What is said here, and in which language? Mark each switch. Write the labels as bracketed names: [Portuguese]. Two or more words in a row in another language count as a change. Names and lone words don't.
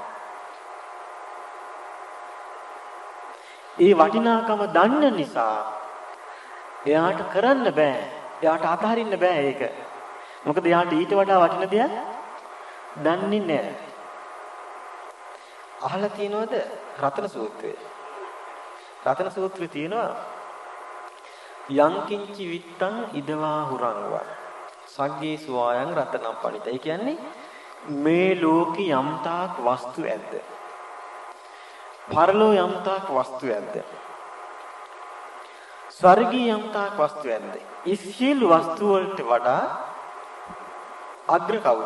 [Sinhala] ඒ වටිනාකම දන්න නිසා එයාට කරන්න බෑ. එයාට අතහරින්න බෑ ඒක. මොකද එයාට ඊට වඩා වටින දෙයක් දන්නේ නැහැ. අහලා තියෙනවද රතන සූත්‍රය? රතන සූත්‍රයේ තියෙනවා [Pali] යං කිංචි විත්තං ඉදවා හුරංවා සග්ගේ සුවායන් රතනම් පණිත. [Sinhala] ඒ කියන්නේ මේ ලෝකේ යම්තාක් වස්තු ඇද්ද? පරලෝ යම්තාක් වස්තු ඇද්ද? ස්වර්ගී යම්තාක් වස්තු ඇද්ද? ඒ සියලු වස්තු වලට වඩා අග්‍ර කවුද?